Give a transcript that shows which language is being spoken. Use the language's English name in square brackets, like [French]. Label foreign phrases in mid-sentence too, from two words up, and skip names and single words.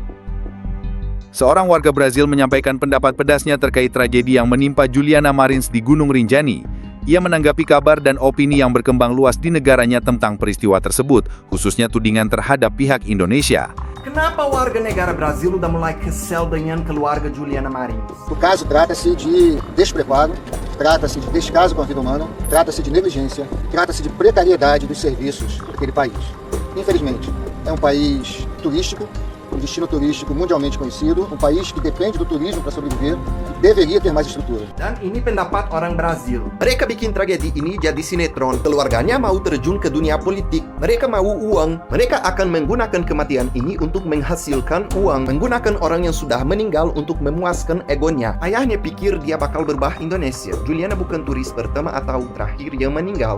[Indonesian] Seorang warga Brazil menyampaikan pendapat pedasnya terkait tragedi yang menimpa Juliana Marins di Gunung Rinjani. Ia menanggapi kabar dan opini yang berkembang luas di negaranya tentang peristiwa tersebut, khususnya tudingan terhadap pihak Indonesia. Kenapa warga negara Brasil udah mulai kesel dengan keluarga Juliana Marins? [Portuguese] O caso trata-se de despreparo, trata-se de descaso com a vida humana, trata-se de negligência, trata-se de precariedade dos serviços daquele país. Infelizmente, é um país turístico, um destino turístico mundialmente conhecido, um país que depende do turismo para sobreviver e deveria ter mais estrutura. [Indonesian] Dan ini pendapat orang Brazil. Mereka bikin tragedi ini jadi sinetron. Keluarganya mau terjun ke dunia politik. Mereka mau uang. Mereka akan menggunakan kematian ini untuk menghasilkan uang. Menggunakan orang yang sudah meninggal untuk memuaskan egonya. Ayahnya pikir dia bakal berbah Indonesia. Juliana bukan turis pertama atau terakhir yang meninggal.